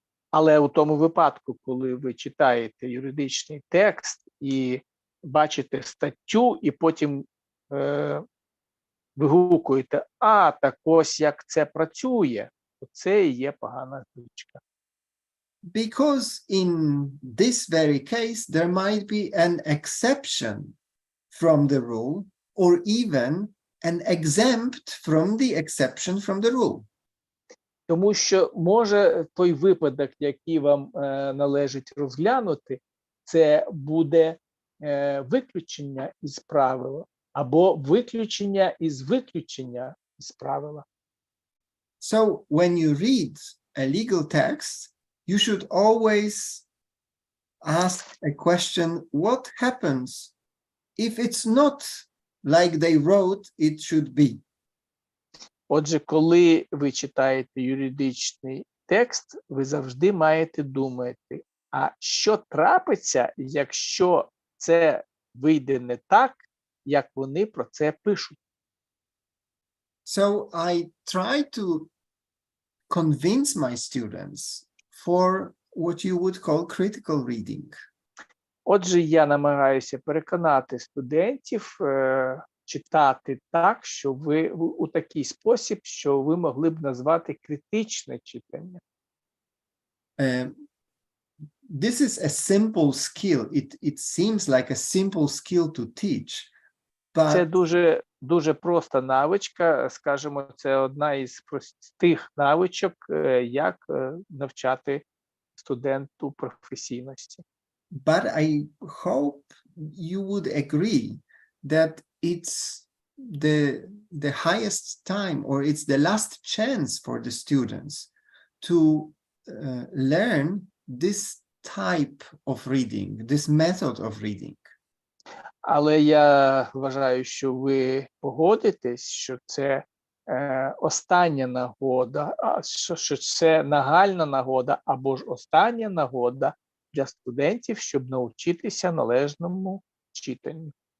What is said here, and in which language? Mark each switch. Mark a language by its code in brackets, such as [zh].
[uk] Але у тому випадку, коли ви читаєте юридичний текст і бачите статтю, і потім вигукуєте, так ось як це працює, то це і є погана звичка. [en] Because in this very case, there might be an exception from the rule, or even an exempt from the exception from the rule. [uk] Тому що може той випадок, який вам належить розглянути, це буде виключення із правила, або виключення із виключення із правила. [en] So when you read a legal text, you should always ask a question, what happens if it's not like they wrote it should be? [uk] Отже, коли ви читаєте юридичний текст, ви завжди маєте думати, а що трапиться, якщо це вийде не так, як вони про це пишуть. [en] So I try to convince my students for what you would call critical reading. [uk] Отже, я намагаюся переконати студентів читати так, що ви у такий спосіб, що ви могли б назвати критичне читання. [en] This is a simple skill. It seems like a simple skill to teach. [uk] Це [en] But [uk] дуже проста навичка, скажімо, це одна із простих навичок, як навчати студенту професійності. [en] I hope you would agree that it's the highest time, or it's the last chance for the students to learn this type of reading, this method of reading. [uk] Але я вважаю, що ви погодитесь, що це остання нагода, що це нагальна нагода або ж остання нагода для студентів, щоб навчитися належному читанню.